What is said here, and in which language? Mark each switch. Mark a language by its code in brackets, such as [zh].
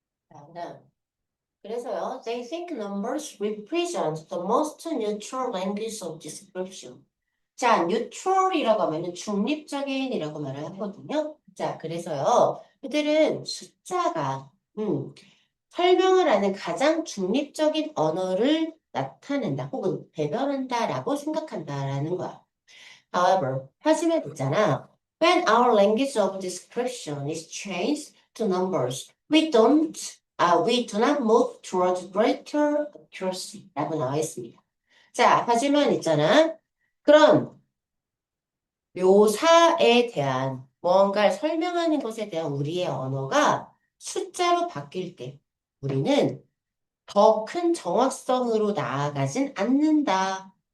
[ko] 자, 그다음 그래서요, [en] they think numbers represent the most neutral language of description. [ko] 자, neutral이라고 하면은 중립적인이라고 말을 하거든요. 자, 그래서요, 그들은 숫자가, 설명을 하는 가장 중립적인 언어를 나타낸다, 혹은 대변한다라고 생각한다라는 거야. However, 하지만 있잖아. [en] When our language of description is changed to numbers, we do not move towards greater accuracy. [ko] 라고 나와 있습니다. 자, 하지만 있잖아. 그런 묘사에 대한 무언가를 설명하는 것에 대한 우리의 언어가 숫자로 바뀔 때 우리는 더 큰 정확성으로 나아가진 않는다.